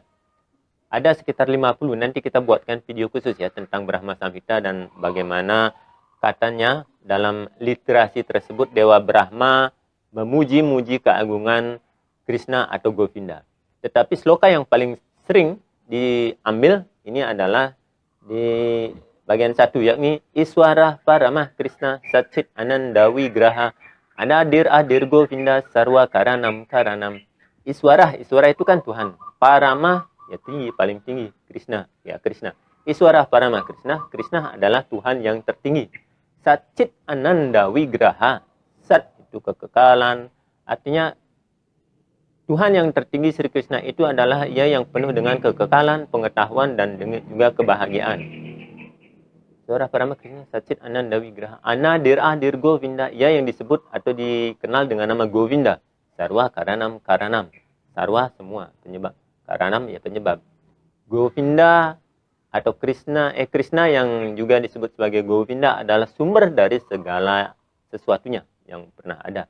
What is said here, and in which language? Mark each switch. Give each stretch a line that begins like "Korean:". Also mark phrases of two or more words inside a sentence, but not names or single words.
Indonesian: Ada sekitar 50, nanti kita buatkan video khusus ya tentang Brahma Samhita dan bagaimana katanya dalam literasi tersebut Dewa Brahma memuji-muji keagungan Krishna atau Govinda. Tetapi sloka yang paling sering diambil ini adalah di bagian 1, yakni
Sanskrit: Iswara Parama Krishna Satchit Ananda Wigraha Anadir Adir Govinda Sarwa Karanam Karanam.
Indonesian: Iswara itu kan Tuhan. Parama ya tinggi, paling tinggi. Krishna, ya Krishna.
Sanskrit: Iswara Parama Krishna
Indonesian: adalah Tuhan yang tertinggi.
Sanskrit: Satchit Ananda Wigraha.
Indonesian: Sat itu kekekalan. Artinya Tuhan yang tertinggi Sri Krishna itu adalah Ia yang penuh dengan kekekalan, pengetahuan, dan juga kebahagiaan.
Sanskrit: Iswara Parama Krishna Satchit Ananda Wigraha Anadir Adir Govinda.
Indonesian: Ia yang disebut atau dikenal dengan nama Govinda.
Sanskrit: Sarwa Karanam Karanam.
Indonesian: Sarwa semua penyebab. Karanam ya penyebab. Govinda atau Krishna yang juga disebut sebagai Govinda adalah sumber dari segala sesuatunya yang pernah ada.